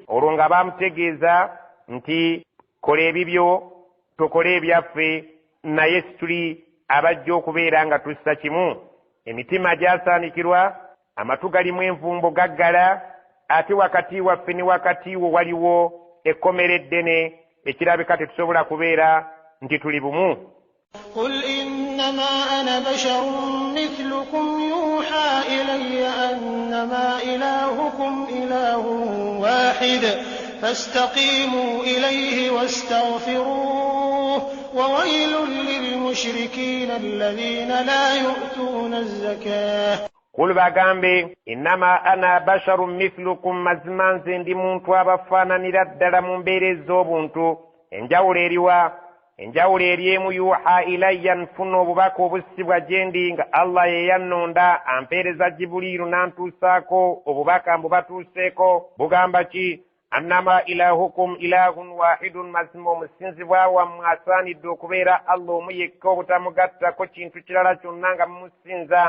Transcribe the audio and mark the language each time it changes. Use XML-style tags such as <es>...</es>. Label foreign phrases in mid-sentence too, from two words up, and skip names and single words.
<lg>olwo nga bamutegeeza nti kola ebibyo tokola ebyaffe naye situli abajja okubeera nga tussa kimu. emitima gyasaanikirwa amatu galimu envumbo gaggala ate wakati waffe ne wakati wo waliwo ekkomera eddene ekirabika tetusobola kubeera nti tuli bumu.</lg> <ar>قل إنما أنا بشر مثلكم يوحى إلي أنما إلهكم إله واحد فاستقيموا إليه واستغفروه وويل للمشركين الذين لا يؤتون الزكاة.</ar> <lg>قل bagambe</lg> <ar>إنما أنا بشر مثلكم</ar> <lg>mazima nze ndi muntu abafaananira ddala mu mbeera ez'obuntu. enjawulo eriwa enjawulo eri emu</lg> <ar>يوحى إلي</ar> <lg>nfuna obubaka obussibwa gye ndi nga Allah ye yannonda ampeereza Jibuliiru n'antuusaako obubaka mbubatuuseeko bugamba ki</lg> <ar>أنما إلهكم إله واحد</ar> <lg>mazima omusinzibwa wammwe asaanidde okubeera Allah omu yekka obutamugattako kintu kirala kyonna nga mumusinza.</lg>